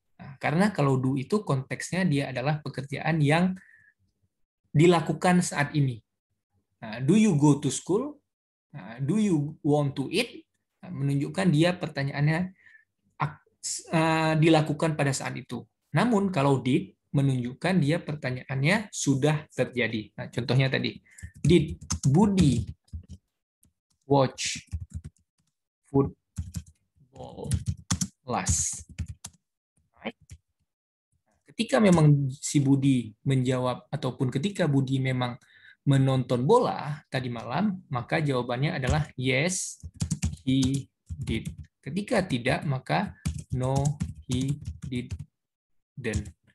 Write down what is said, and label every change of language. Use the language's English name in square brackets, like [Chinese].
[Indonesian] Nah, karena kalau do itu konteksnya dia adalah pekerjaan yang dilakukan saat ini. [English] Nah, do you go to school? Nah, do you want to eat? [Indonesian] Nah, menunjukkan dia pertanyaannya dilakukan pada saat itu. Namun kalau did menunjukkan dia pertanyaannya sudah terjadi. [English] Nah, [Indonesian] contohnya tadi, [English] did Budi watch football last night? [Indonesian] Ketika memang si Budi menjawab ataupun ketika Budi memang menonton bola tadi malam, maka jawabannya adalah [English] yes, he did. [Indonesian] Ketika tidak, maka [English] no, he didn't.